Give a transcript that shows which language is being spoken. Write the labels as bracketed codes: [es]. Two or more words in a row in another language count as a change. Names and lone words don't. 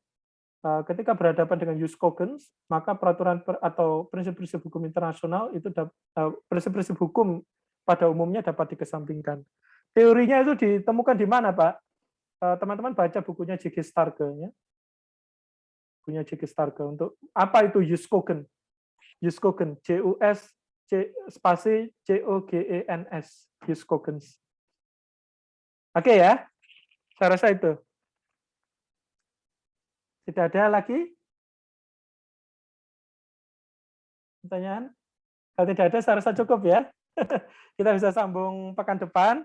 [id] Ketika berhadapan dengan [la] jus cogens, [id] maka peraturan atau prinsip-prinsip hukum internasional itu prinsip-prinsip hukum pada umumnya dapat dikesampingkan. Teorinya itu ditemukan di mana, Pak? Teman-teman baca bukunya J.G. Starke ya. Bukunya J.G. Starke untuk apa itu [la] jus cogens? Jus cogens, JUS_COGENS, jus cogens. [id] Oke ya, saya rasa itu. Tidak ada lagi pertanyaan? Kalau tidak ada, saya rasa cukup ya. Kita bisa sambung pekan depan.